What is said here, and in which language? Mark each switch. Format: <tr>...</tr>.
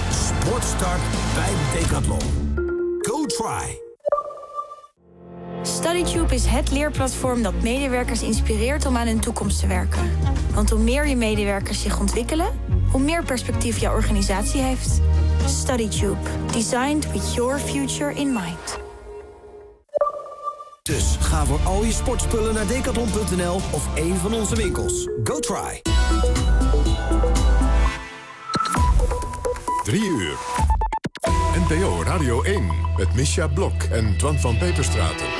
<nl>Sportstart bij Decathlon.</nl> <en>Go try!</en> <nl>StudyTube is het leerplatform dat medewerkers inspireert om aan hun toekomst te werken. Want hoe meer je medewerkers zich ontwikkelen, hoe meer perspectief jouw organisatie heeft. StudyTube.</nl> <en>Designed with your future in mind.</en> <nl>Dus ga voor al je sportspullen naar decathlon.nl of een van onze winkels.</nl> <en>Go try!</en> <nl>3 uur. En NPO Radio 1 met Mischa Blok en Twan van Peperstraten.</nl>